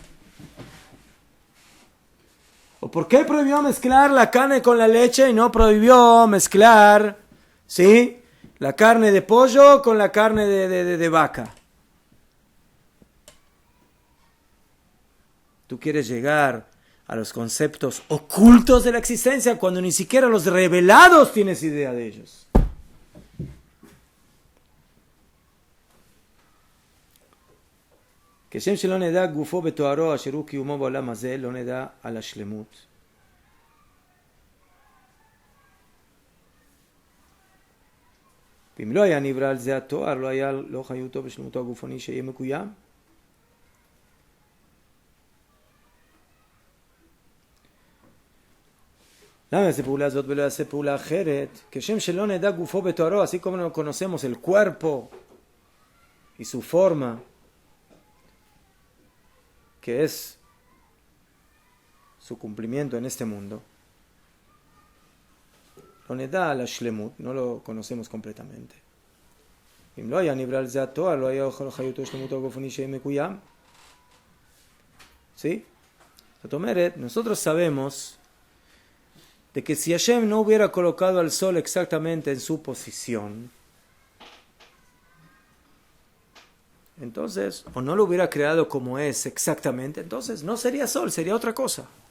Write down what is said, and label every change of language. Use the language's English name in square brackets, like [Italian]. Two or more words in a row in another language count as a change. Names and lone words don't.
[Spanish] ¿O por qué prohibió mezclar la carne con la leche y no prohibió mezclar, ¿sí?, la carne de pollo con la carne de vaca? Tú quieres llegar a los conceptos ocultos de la existencia cuando ni siquiera los revelados tienes idea de ellos. [Hebrew] כשם שלא נדע גופו בתוארו אשר הוא קיומו בעולם הזה, לא נדע על השלמות. ואם לא היה נברא על זה התואר, לא חיותו בשלמותו הגופני שיהיה מקוים. למה יעשה פעולה הזאת ולא יעשה פעולה אחרת? כשם שלא נדע גופו בתוארו, [Spanish] así como no conocemos el cuerpo y su forma, que es su cumplimiento en este mundo, [Hebrew] לא נדע על השלמות, [Spanish] no lo conocemos completamente. [Hebrew] אם לא היה נברא על זה התואר, לא היה חיותו שלמותו הגופני שיהיה מקוים. [Spanish] ¿Sí? [Hebrew] זאת אומרת, [Spanish] nosotros sabemos de que si Hashem no hubiera colocado al sol exactamente en su posición, entonces, o no lo hubiera creado como es exactamente, entonces no sería sol, sería otra cosa.